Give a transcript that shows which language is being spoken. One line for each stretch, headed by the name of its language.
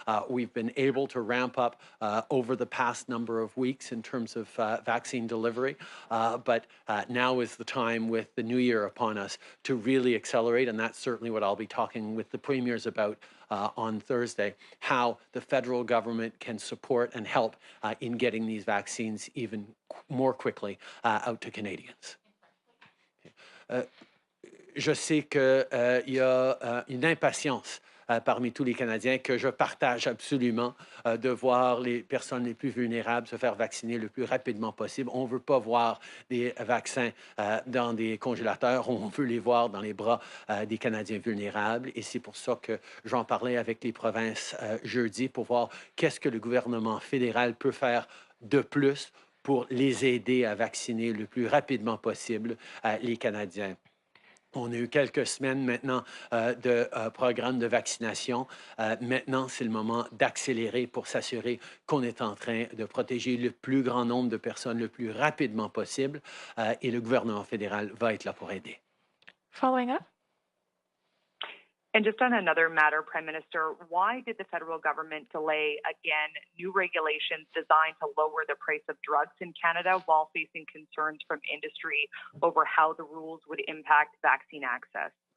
English: We've been able to ramp up over the past number of weeks in terms of vaccine delivery, but now is the time with the new year upon us to really accelerate, and that's certainly what I'll be talking with the premiers about on Thursday, how the federal government can support and help in getting these vaccines even more quickly out to Canadians.
French: Je sais qu'il y a une impatience parmi tous les Canadiens que je partage absolument de voir les personnes les plus vulnérables se faire vacciner le plus rapidement possible. On ne veut pas voir des vaccins dans des congélateurs, on veut les voir dans les bras des Canadiens vulnérables. Et c'est pour ça que j'en parlais avec les provinces jeudi pour voir qu'est-ce que le gouvernement fédéral peut faire de plus pour les aider à vacciner le plus rapidement possible les Canadiens. On a eu quelques semaines maintenant de programme de vaccination. Maintenant, c'est le moment d'accélérer pour s'assurer qu'on est en train de protéger le plus grand nombre de personnes le plus rapidement possible. Et le gouvernement fédéral va être là pour aider.
English: Following up. And just on another matter, Prime Minister, why did the federal government delay, again, new regulations designed to lower the price of drugs in Canada while facing concerns from industry over how the rules would impact vaccine access?